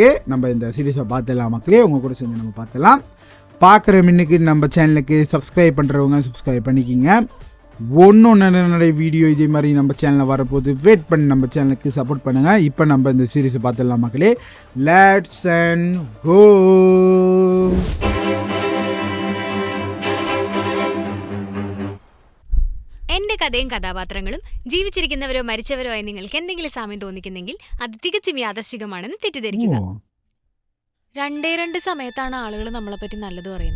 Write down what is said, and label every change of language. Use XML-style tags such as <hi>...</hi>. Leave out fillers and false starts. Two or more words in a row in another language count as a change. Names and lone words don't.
<ta>நம்ம இந்த சீரீஸை பார்த்துடலாம் மக்களே, உங்கள் கூட சேர்ந்து நம்ம பார்த்துடலாம். பார்க்குற மின்னுக்கு நம்ம சேனலுக்கு சப்ஸ்கிரைப் பண்ணுறவங்க சப்ஸ்கிரைப் பண்ணிக்கிங்க. நிறைய வீடியோ இதே மாதிரி நம்ம சேனலில் வரப்போது. வெயிட் பண்ணி நம்ம சேனலுக்கு சப்போர்ட் பண்ணுங்கள். இப்போ நம்ம இந்த சீரீஸை பார்த்துடலாம் மக்களே.</ta> <en>let's and go.</en> <ml>എന്റെ കഥയും കഥാപാത്രങ്ങളും ജീവിച്ചിരിക്കുന്നവരോ മരിച്ചവരോ ആയി നിങ്ങൾക്ക് എന്തെങ്കിലും സാമ്യം തോന്നിക്കുന്നെങ്കിൽ അത് തികച്ചും യാദൃശ്ചികമാണെന്ന് തെറ്റിദ്ധരിക്കുക. രണ്ട് സമയത്താണ് ആളുകൾ നമ്മളെപ്പറ്റി നല്ലത് പറയുന്നത്.</ml>